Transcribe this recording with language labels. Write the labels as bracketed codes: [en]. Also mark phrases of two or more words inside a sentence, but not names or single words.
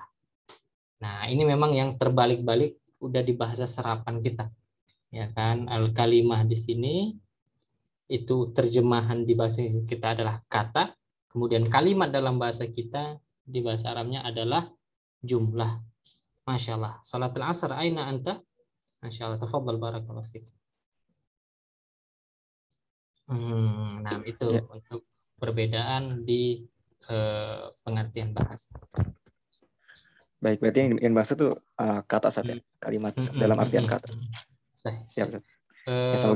[id] Nah, ini memang yang terbalik-balik udah di bahasa serapan kita. Ya kan, al-kalimah di sini itu terjemahan di bahasa kita adalah kata, kemudian kalimat dalam bahasa kita di bahasa Arabnya adalah jumlah. [ar] ما شاء الله. صلاة العصر أين أنت؟ ما شاء الله. تفضل بارك الله فيك. [id] Nah, itu Ya. untuk perbedaan di pengertian bahasa. Baik, berarti yang dibikin bahasa tuh kata saja, kalimat dalam artian kata. Siap, Ustaz. Ya, semoga